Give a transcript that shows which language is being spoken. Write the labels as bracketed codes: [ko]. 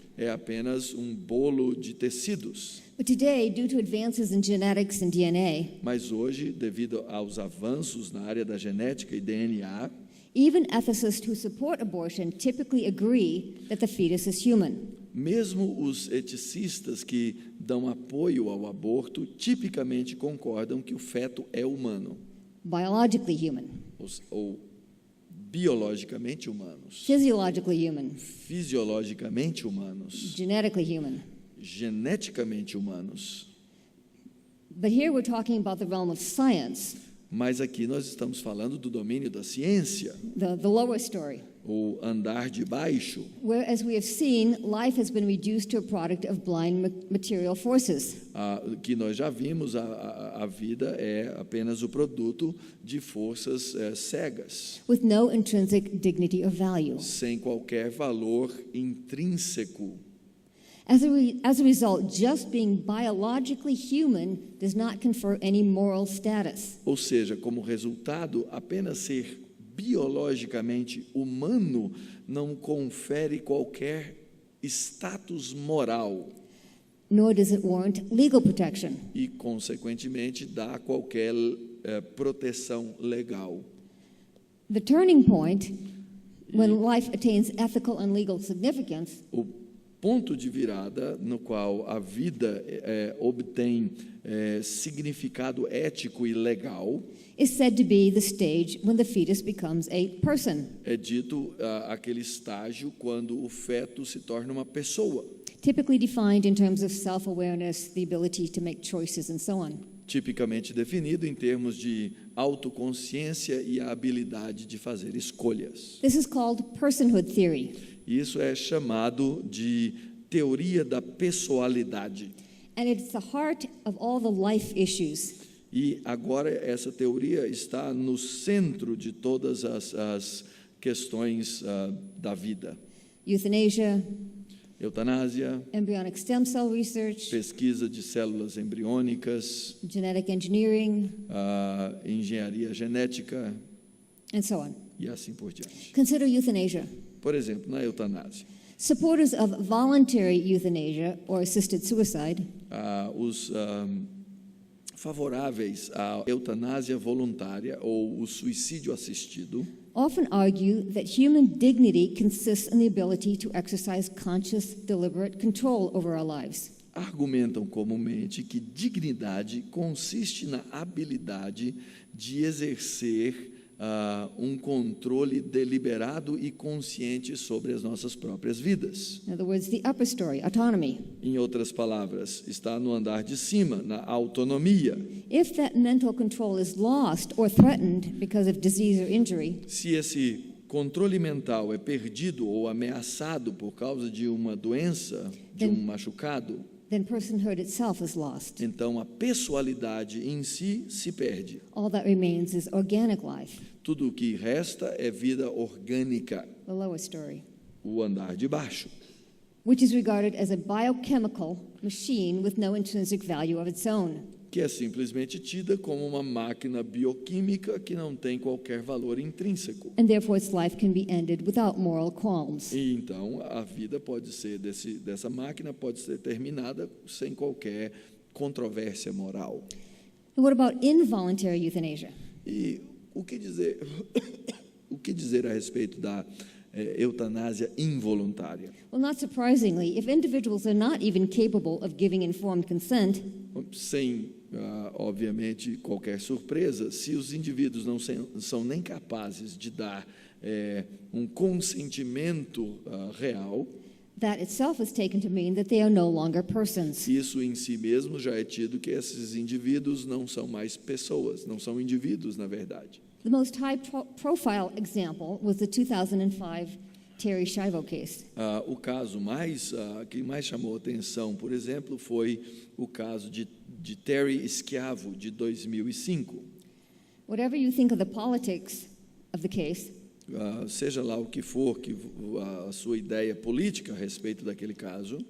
[pt] É apenas um bolo de tecidos. [en] But today, due to advances in genetics and DNA, [pt] Mas hoje, devido aos avanços na área da genética e DNA, [en] even ethicists who support abortion typically agree that the fetus is human. [pt] mesmo os eticistas que dão apoio ao aborto tipicamente concordam que o feto é humano, [en] Biologically human, [pt] ou biologicamente humanos, [en] physiologically human, [pt] fisiologicamente humanos, [en] genetically human. [pt] geneticamente humanos. [en] But here we're talking about the realm of science, [pt] Mas aqui nós estamos falando do domínio da ciência, [en] the lower story, [pt] o andar de baixo, [en] where, as we have seen, life has been reduced to a product of blind material forces. [pt] que nós já vimos, a vida é apenas o produto de forças cegas, [en] With no intrinsic dignity or value. [pt] sem qualquer valor intrínseco. [en] As a result, just being biologically human does not confer any moral status. [pt] Ou seja, como resultado, apenas ser biologicamente humano não confere qualquer status moral [en] Nor does it warrant legal protection. [pt] e, consequentemente, dá qualquer proteção legal. [en] The turning point, when life attains ethical and legal significance, [pt] O ponto de virada no qual a vida obtém significado ético e legal [en] is said to be the stage when the fetus becomes a person, [pt] é dito aquele estágio quando o feto se torna uma pessoa, [en] typically defined in terms of self-awareness, the ability to make choices, and so on. [pt] tipicamente definido em termos de autoconsciência e a habilidade de fazer escolhas. [en] This is called personhood theory, [pt] Isso é chamado de teoria da pessoalidade. [en] and it's the heart of all the life issues. [pt] E agora essa teoria está no centro de todas as questões da vida. [en] Euthanasia, [pt] Eutanásia, [en] embryonic stem cell research, [pt] pesquisa de células embriônicas, [en] genetic engineering, [pt] engenharia genética [en] and so on. [pt] e assim por diante. [en] Consider euthanasia. [pt] Por exemplo, na eutanásia, [en] Supporters of voluntary euthanasia or assisted suicide [pt] os favoráveis à eutanásia voluntária ou o suicídio assistido [en] often argue that human dignity consists in the ability to exercise conscious, deliberate control over our lives. [pt] argumentam comumente que dignidade consiste na habilidade de exercer um controle deliberado e consciente sobre as nossas próprias vidas. [en] In other words, the upper story, autonomy. [pt] Em outras palavras, está no andar de cima, na autonomia. [en] If that mental control is lost or threatened because of disease or injury, [pt] Se esse controle mental é perdido ou ameaçado por causa de uma doença, de um machucado, [en] then personhood itself is lost. [pt] então a pessoalidade em si se perde. [en] All that remains is organic life, [pt] Tudo o que resta é vida orgânica, [en] the lower story, [pt] o andar de baixo, [en] which is regarded as a biochemical machine with no intrinsic value of its own. [pt] que é simplesmente tida como uma máquina bioquímica que não tem qualquer valor intrínseco. [en] And therefore its life can be ended without moral qualms. [pt] E então a vida pode ser dessa máquina pode ser terminada sem qualquer controvérsia moral. [en] And what about involuntary euthanasia? [pt] E o que dizer o que dizer a respeito da eutanásia involuntária? [en] Well, not surprisingly, if individuals are not even capable of giving informed consent, [pt] Sem, obviamente, qualquer surpresa, se os indivíduos não são nem capazes de dar um consentimento real, [en] that itself is taken to mean that they are no longer persons. [pt] isso em si mesmo já é tido que esses indivíduos não são mais pessoas, não são indivíduos, na verdade. [en] The most high-profile example was the 2005 Terry Schiavo case. [pt] O caso que mais chamou atenção, por exemplo, foi o caso de Terry Schiavo, de 2005. [en] Whatever you think of the politics of the case, [pt] Seja lá o que for a sua ideia política a respeito daquele caso,